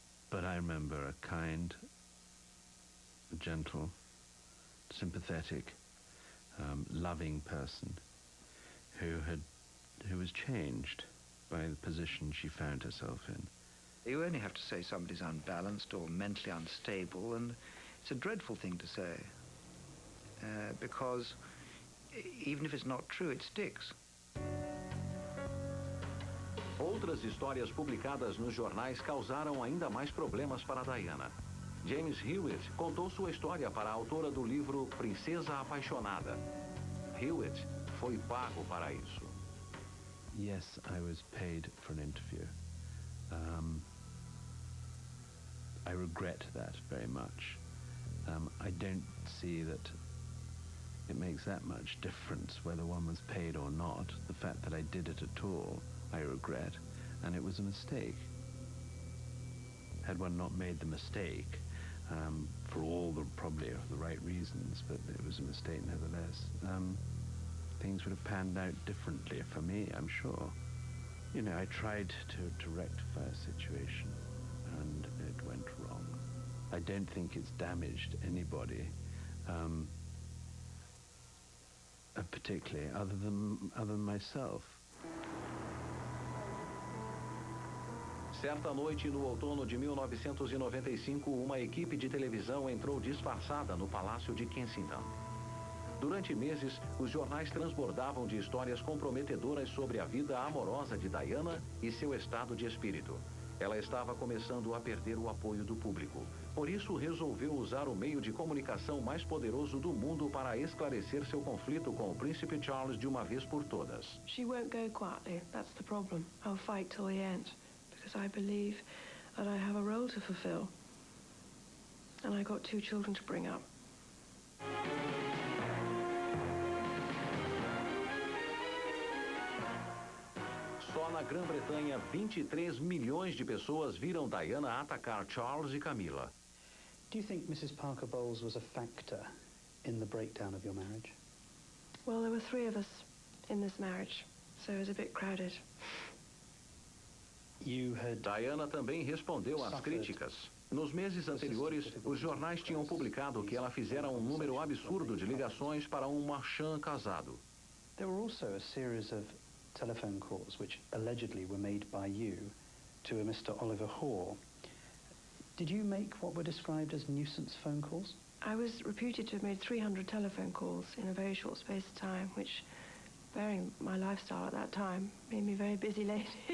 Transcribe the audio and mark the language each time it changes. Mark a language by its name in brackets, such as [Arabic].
[English] But I remember a kind, gentle, sympathetic, loving person who was changed by the position she found herself in. You only have to say somebody's unbalanced or mentally unstable, and it's a dreadful thing to say, because even if it's not true, it sticks. [Portuguese] Outras histórias publicadas nos jornais causaram ainda mais problemas para Diana. James Hewitt contou sua história para a autora do livro Princesa Apaixonada. Hewitt foi pago para isso. [English] Yes, I was paid for an interview. I regret that very much. I don't see that it makes that much difference whether one was paid or not. The fact that I did it at all, I regret, and it was a mistake. Had one not made the mistake, for all the probably the right reasons, but it was a mistake nevertheless, things would have panned out differently for me, I'm sure. You know, I tried to rectify a situation, and it went wrong. I don't think it's damaged anybody, particularly other than myself. [Portuguese] Certa noite, no outono de 1995, uma equipe de televisão entrou disfarçada no Palácio de Kensington. Durante meses, os jornais transbordavam de histórias comprometedoras sobre a vida amorosa de Diana e seu estado de espírito. Ela estava começando a perder o apoio do público. Por isso, resolveu usar o meio de comunicação mais poderoso do mundo para esclarecer seu conflito com o príncipe Charles de uma vez por todas. [English] She won't go quietly. That's the problem. I'll fight till the end, because I believe that I have a role to fulfill. And I got 2 children to bring up. [Portuguese] Só na Grã-Bretanha, 23 milhões de pessoas viram Diana atacar Charles e Camilla. [English] Do you think Mrs. Parker Bowles was a factor in the breakdown of your marriage? Well, there were 3 of us in this marriage, so it was a bit crowded. [Portuguese] Diana também respondeu às críticas. Nos meses anteriores, os jornais tinham publicado que ela fizera um número absurdo de ligações para um marchand casado. [English] There were also a series of telephone calls which allegedly were made by you to a Mr. Oliver Hoare. Did you make what were described as nuisance phone calls? I was reputed to have made 300 telephone calls in a very short space of time, which, bearing my lifestyle at that time, made me a very busy lady.